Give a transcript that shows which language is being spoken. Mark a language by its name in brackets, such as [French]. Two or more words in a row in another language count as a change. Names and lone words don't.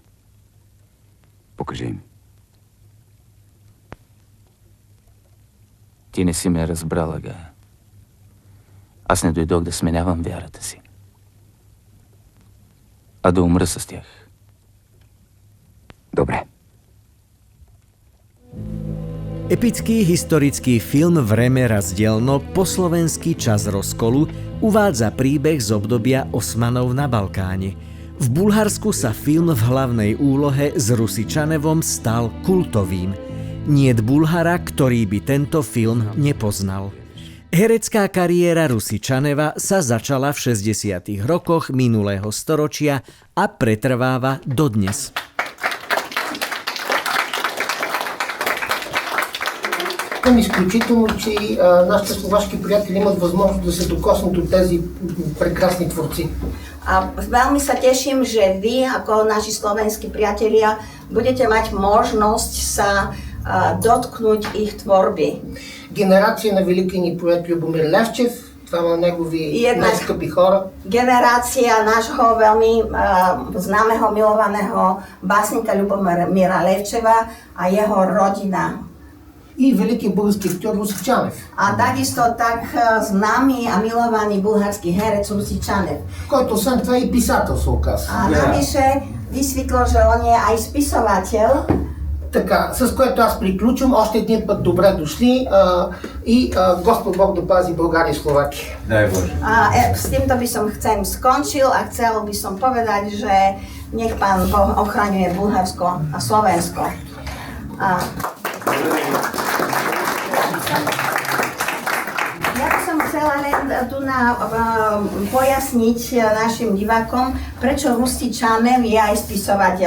[Bulgarian] Покажи им. Ти не си ме разбрала, Гая. Аз не дойдох да сменявам вярата си, а да умра с тях. Добре. [Slovak] Epický historický film Vreme razdielno po slovenský Čas rozkolu uvádza príbeh z obdobia Osmanov na Balkáne. V Bulharsku sa film v hlavnej úlohe s Rusi Čanevom stal kultovým. Niet Bulhara, ktorý by tento film nepoznal. Herecká kariéra Rusi Čaneva sa začala v 60. rokoch minulého storočia a pretrváva dodnes. [Bulgarian] Изключително, че нашите словашки приятели имат възможност да се докоснат от тези прекрасни творци. [Slovak] A veľmi sa teším, že vy, ako naši slovenskí priatelia, budete mať možnosť sa dotknúť ich tvorby. [Bulgarian] Генерация на великия ни поет Любомир Левчев двама негови И една- най-скъпи хора. [Slovak] Generácia nášho veľmi známeho, milovaného básnika Ľubomíra Levčeva a jeho rodina. [Bulgarian] И великият български актьор Руси Чанев, [Slovak] A takisto tak známy a milovaný bulharský herec Rusi Čanev. [Bulgarian] който освен това е и писател се оказа. [Slovak] A navyše vysvetlo, že on je aj spisovateľ. [Bulgarian] Така, с което аз приключвам. Още един път добре дошли и Господ Бог да пази България и Словакия. Дай Боже. [Slovak] A s týmto by som skončil a chcel by som povedať, že nech Pán Boh ochraňuje Bulharsko a Slovensko. A ja by som chcela len tu pojasniť našim divákom, prečo Rusi Čanev je aj spisovateľ.